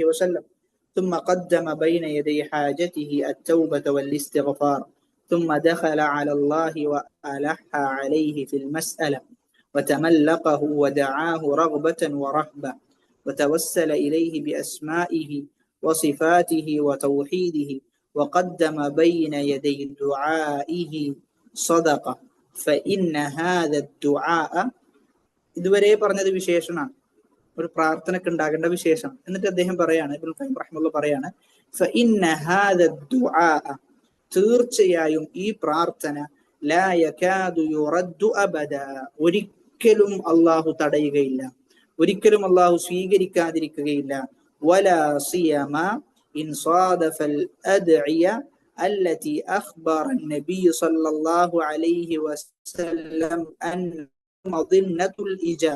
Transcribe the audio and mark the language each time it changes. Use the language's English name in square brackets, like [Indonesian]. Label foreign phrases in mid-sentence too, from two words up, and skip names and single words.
[Arabic] وسلم ثم قدم بين يدي حاجته التوبة والاستغفار ثم دخل على الله وألح عليه في المسألة وتملقه ودعاه رغبة ورهبة وتوسل إليه بأسمائه وصفاته وتوحيده وقدم بين يدي دعائه صدقة فإن هذا الدعاء [Malayalam] ഇതുവരെ പറഞ്ഞത് വിശേഷണമാണ്, ഒരു പ്രാർത്ഥനയ്ക്ക് ഉണ്ടാകേണ്ട വിശേഷം. എന്നിട്ട് അദ്ദേഹം പറയാണ്, ഇബ്നുൽ ഖയ്യിം റഹിമഹുല്ലാഹ് പറയാണ്, [Arabic] فإن هذا الدعاء [Malayalam] തീർച്ചയായും ഈ പ്രാർത്ഥന [Arabic] لا يكاد يرد أبدا, [Malayalam] ഒരിക്കലും അല്ലാഹു തടയുകയില്ല, ഒരിക്കലും അല്ലാഹു സ്വീകരിക്കാതിരിക്കുകയില്ല. [Arabic] ولا سيما إن صادف الأدعية التي أخبر النبي صلى الله عليه وسلم أن مظنة الإجابة.